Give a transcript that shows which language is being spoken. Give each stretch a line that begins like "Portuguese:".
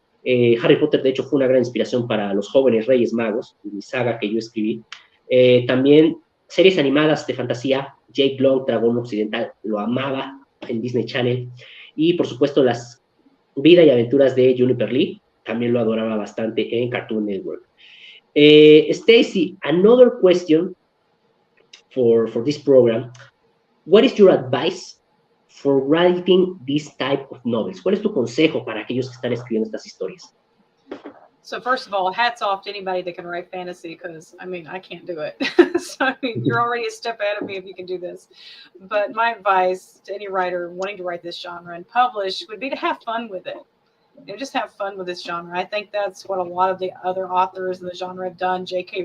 Spanish: Harry Potter, de hecho, fue una gran inspiración para los jóvenes Reyes Magos, mi saga que yo escribí. También series animadas de fantasía, Jake Long, Dragón Occidental, lo amaba en Disney Channel. Y, por supuesto, las vida y aventuras de Juniper Lee, también lo adoraba bastante en Cartoon Network.
English: Stacy, another question for this program. What is your advice for writing this type of novels?
Spanish: ¿Cuál es tu consejo para aquellos que están escribiendo estas historias?
English: So first of all, hats off to anybody that can write fantasy, because I mean, I can't do it. So I mean, you're already a step ahead of me if you can do this. But my advice to any writer wanting to write this genre and publish would be to have fun with it. You know, just have fun with this genre. I think that's what a lot of the other authors in the genre have done. J.K.